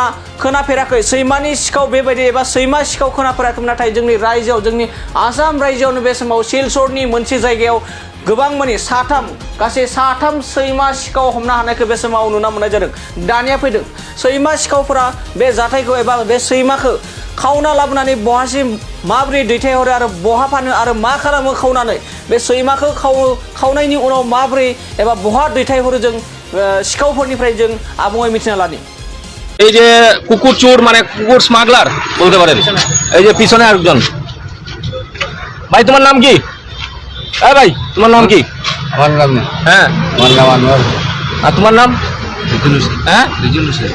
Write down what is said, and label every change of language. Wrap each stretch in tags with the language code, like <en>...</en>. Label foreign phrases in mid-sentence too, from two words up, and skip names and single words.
<brx>खोनाफेराखै सैमानि सिखाव बेबायदि एबा सैमा सिखाव खोनाफेराखै नाथाय जोंनि रायजोआव जोंनि आसाम रायजोआवनो बे समाव सिलचरनि मोनसे जायगायाव गोबां मानि गासै साथाम सैमा सिखाव हमनो हानायखौ बे समाव नुना मोननाय जादों दानिया फैदों सैमा सिखावफोरा बे जाथायखौ एबा बे सैमाखौ खावना लाबोनानै बहासिम माबोरै दैथायहरो आरो बहा फानो आरो मा खालामो खावनानै बे सैमाखौ खावनायनि उनाव माबोरै एबा बहा दैथायहरो जों सिखावफोरनिफ्राय जों आबुङै मिथिना लानि</brx> <bn>এই যে কুকুর চোর মানে কুকুর স্মাগলার বলতে পারেন এই যে পিছনে আরেকজন ভাই তোমার নাম কি ভাই তোমার নাম কি আমার নাম নেই হ্যাঁ আমার নাম আনোয়ার আর তোমার নাম রিজুল হোসেন হ্যাঁ রিজুল হোসেন</bn>